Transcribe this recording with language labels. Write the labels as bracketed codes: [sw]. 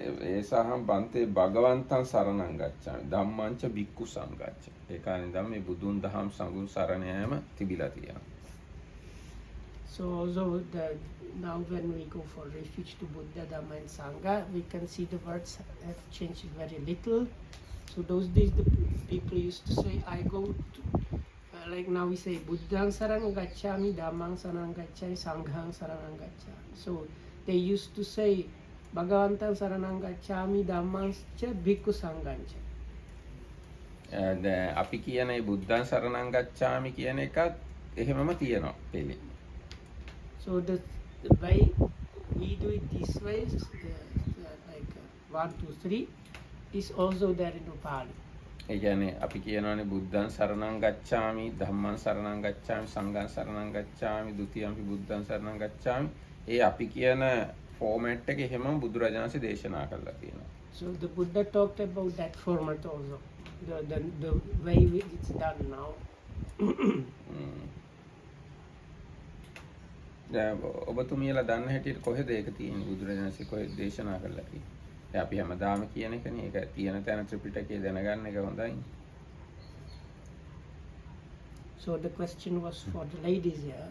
[pi] ඒ සහම් බන්තේ භගවන්තං සරණං ගච්ඡාමි ධම්මංච භික්ඛු සංඝංච. [si] ඒ කාලේ ඉඳන් මේ බුදුන් දහම් සංඝුන් සරණ යාම තිබිලා තියෙනවා. [en] So also now when we go for refuge to Buddha, Dhamma and Sangha, we can see the words have changed very little. So those days the people used to say, I go to, like now we say, [pi] Buddhaṃ saranam gacchāmi, Dhammaṃ saranam gacchāmi, [en] Sanghaṃ saranam gacchāmi. So they used to say, [pi] Bhagavantang saranam gacchāmi, Dhammaṃ ca bhikkhu Sanghaṃ ca. [si] අපි කියන මේ [pi] බුද්ධං සරණං ගච්ඡාමි [si] කියන එකත් එහෙමම තියෙනවා පෙළේ. [en] So the way we do it this way, like 1, 2, 3, is also there in Upali. [si] ඒ කියන්නේ අපි කියනවානේ [pi] බුද්ධං සරණං ගච්ඡාමි ධම්මං සරණං ගච්ඡාමි සංඝං සරණං ගච්ඡාමි ဒ ුතියම්පි බුද්ධං සරණං ගච්ඡාමි. [si] ඒ අපි කියන ෆෝමැට් එක එහෙමම බුදුරජාණන්සේ දේශනා කරලා තියෙනවා. [en] So the Buddha talked about that format also, the way it's done now. [si] ඔබතුමියලා දන්න හැටියට කොහෙද ඒක තියෙන්නේ? බුදුරජාණන්සේ කොහෙද දේශනා කළා කියලා? අපි හැමදාම කියන එකනේ. ඒක තියෙන තැන ත්‍රිපිටකයේ දැනගන්න එක හොඳයි. [en] So the question was for the ladies here.